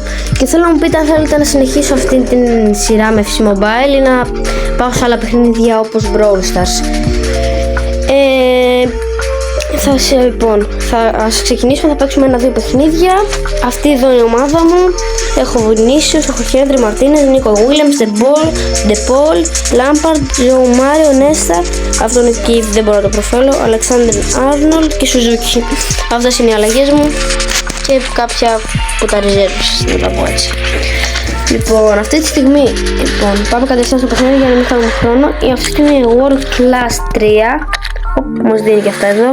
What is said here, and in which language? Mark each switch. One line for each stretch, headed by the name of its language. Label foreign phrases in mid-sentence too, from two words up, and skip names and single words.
Greek: Και θέλω να μου πείτε αν θέλετε να συνεχίσω αυτή την σειρά με FC Mobile ή να πάω σε άλλα παιχνίδια όπως Brawl Stars. Ας ξεκινήσουμε, θα παίξουμε ένα-δύο παιχνίδια. Αυτή εδώ είναι η ομάδα μου. Έχω Vinicius, έχω Henry, Martinez, Nico Williams, De Paul, Lampard, Joe Mario, Nesta. Αυτό είναι εκεί, δεν μπορώ να το προφέρω. Alexander Arnold και Suzuki. Αυτές είναι οι αλλαγές μου και κάποια από τα reserves, να τα πω έτσι. Λοιπόν, αυτή τη στιγμή πάμε κατευθείαν στο παιχνίδι για να μην χάνουμε χρόνο. Αυτή είναι η World Class 3. Μας δίνει και αυτά εδώ.